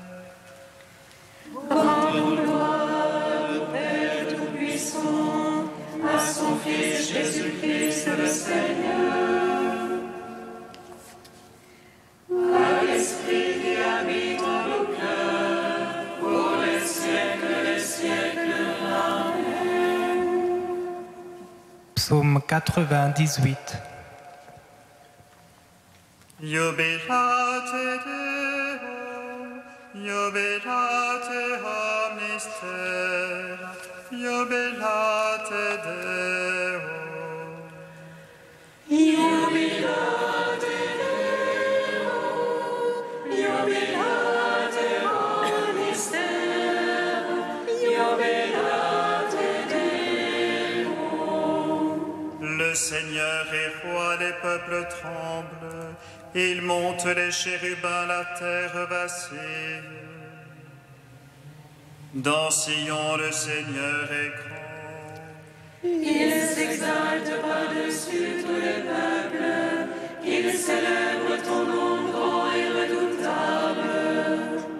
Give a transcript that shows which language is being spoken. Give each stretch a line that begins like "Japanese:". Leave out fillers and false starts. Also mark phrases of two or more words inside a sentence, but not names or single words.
French: Rendons gloire au Père Tout-Puissant, à son Fils Jésus-Christ le Seigneur, à l'Esprit qui habite en nos cœurs, pour les siècles des siècles. Amen. Psaume 98.
Latin: Jubilate Deo, jubilate omnis terra, jubilate Deo. Jubilate Deo, jubilate omnis terra, jubilate Deo.
French: Le Seigneur est roi, les peuples tremblent. Il monte les chérubins, la terre vacille. Dans Sion, le Seigneur est grand. Il s'exalte par-dessus tous les peuples, il célèbre ton nom grand et redoutable.